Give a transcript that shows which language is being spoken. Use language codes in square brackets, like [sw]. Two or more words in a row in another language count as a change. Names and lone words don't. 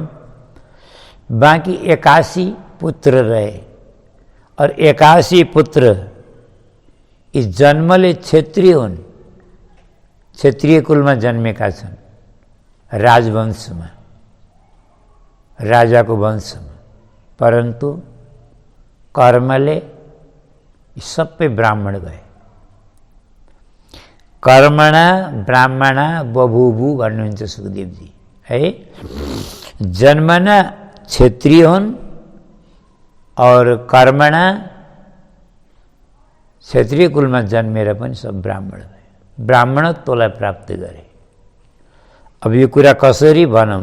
[ne] बाँकी 81 पुत्र रहे, और 81 पुत्र यी जन्मले क्षत्रिय हुन्, क्षत्रिय कुलमा जन्मेका छन्, राजवंशमा, राजाको वंशमा। परन्तु कर्मले सबै ब्राह्मण भए। [sa] कर्मणा ब्राह्मणा बभूवु [ne] भन्नुहुन्छ सुखदेवजी, है। जन्मना क्षत्रिय हुन् और कर्मणा क्षत्रिय कुलमा जन्मेर पनि सब ब्राह्मण भए, ब्राह्मणत्वलाई प्राप्त गरे। अब यो कुरा कसरी भनौँ?